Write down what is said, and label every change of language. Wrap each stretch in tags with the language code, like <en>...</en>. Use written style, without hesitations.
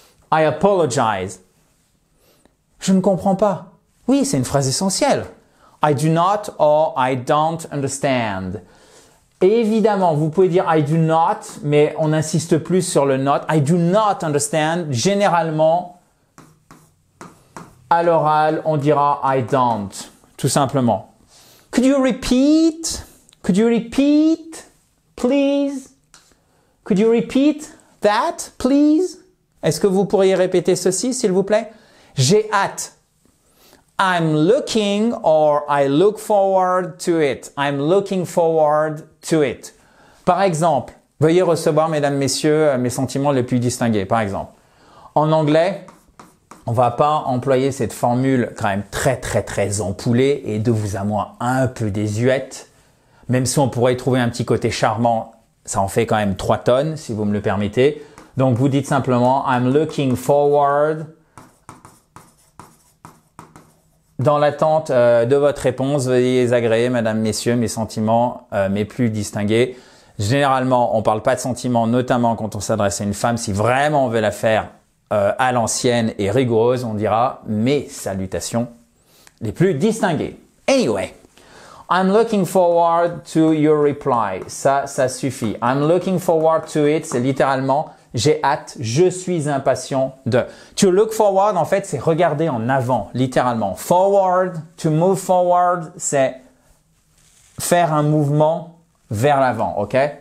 <en>I apologize.</en> <fr>Je ne comprends pas. Oui, c'est une phrase essentielle.</fr> <en>I do not or I don't understand.</en> <fr>Et évidemment, vous pouvez dire</fr> <en>I do not,</en> <fr>mais on insiste plus sur le not.</fr> <en>I do not understand.</en> <fr>Généralement, à l'oral, on dira</fr> <en>I don't,</en> <fr>tout simplement.</fr> <en>Could you repeat? Could you repeat, please? Could you repeat that, please?</en> <fr>Est-ce que vous pourriez répéter ceci, s'il vous plaît? J'ai hâte.</fr> <en>I'm looking or I look forward to it. I'm looking forward to it.</en> <fr>Par exemple, veuillez recevoir, mesdames, messieurs, mes sentiments les plus distingués. Par exemple, en anglais, on va pas employer cette formule quand même très ampoulée et de vous à moi un peu désuète. Même si on pourrait y trouver un petit côté charmant, ça en fait quand même 3 tonnes, si vous me le permettez. Donc, vous dites simplement «</fr> <en>I'm looking forward</en> <fr>» dans l'attente de votre réponse. Veuillez agréer, mesdames, messieurs, mes sentiments mes plus distingués. Généralement, on ne parle pas de sentiments, notamment quand on s'adresse à une femme. Si vraiment on veut la faire à l'ancienne et rigoureuse, on dira mes salutations les plus distinguées.</fr> <en>Anyway, I'm looking forward to your reply.</en> <fr>Ça suffit.</fr> <en>I'm looking forward to it,</en> <fr>c'est littéralement j'ai hâte, je suis impatient de.</fr> <en>To look forward,</en> <fr>en fait, c'est regarder en avant, littéralement.</fr> <en>Forward, to move forward,</en> <fr>c'est faire un mouvement vers l'avant, ok?</fr>